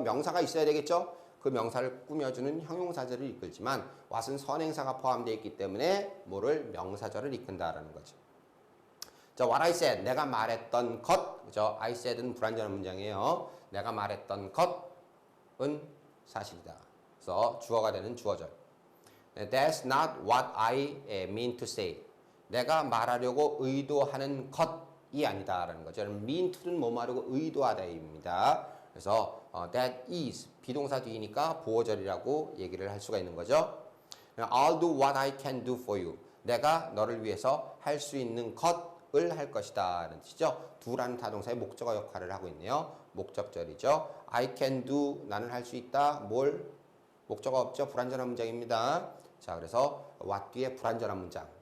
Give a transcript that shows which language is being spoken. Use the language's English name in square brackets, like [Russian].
[Korean] 명사가 있어야 되겠죠? 그 명사를 꾸며주는 형용사절을 이끌지만 what은 선행사가 포함되어 있기 때문에 뭐를 명사절을 이끈다라는 거죠. 자, [English] what I said, [Korean] 내가 말했던 것, 그죠? I said는 불완전한 문장이에요. 내가 말했던 것은 사실이다. 그래서 주어가 되는 주어절. [English] That's not what I mean to say. [Korean] 내가 말하려고 의도하는 것이 아니다라는 거죠. mean to는 뭐 말하고 의도하다입니다. 그래서 that is 비동사 뒤이니까 보어절이라고 얘기를 할 수가 있는 거죠. [English] I'll do what I can do for you. [Korean] 내가 너를 위해서 할 수 있는 것을 할 것이다 라는 뜻이죠. do라는 타동사의 목적어 역할을 하고 있네요. 목적절이죠. I can do, 나는 할 수 있다. 뭘? 목적어 없죠. 불완전한 문장입니다. 자, 그래서 what 뒤에 불완전한 문장.